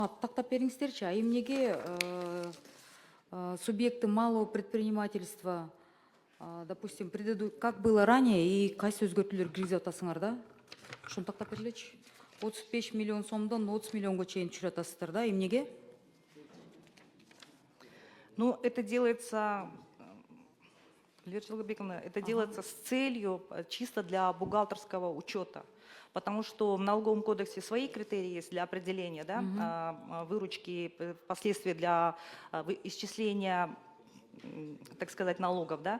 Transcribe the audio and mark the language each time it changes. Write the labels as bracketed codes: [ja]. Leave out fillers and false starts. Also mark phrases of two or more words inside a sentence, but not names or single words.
[ky] Тактап бериңиздерчи, а эмнеге [ru] субъекты малого предпринимательства, допустим, как было ранее [ky] и кайсы өзгөртүүлөр киргизип атасыңар да? Ошону тактап бергилечи. 35 миллион сомдон 30 миллионго чейин түшүрүп атасыздар да? Эмнеге? [ru] Ну, это делается, Эльвира Челгабековна, это делается с целью чисто для бухгалтерского учета. Потому что в налоговом кодексе свои критерии есть для определения, да, выручки, последствия для исчисления, так сказать, налогов, да.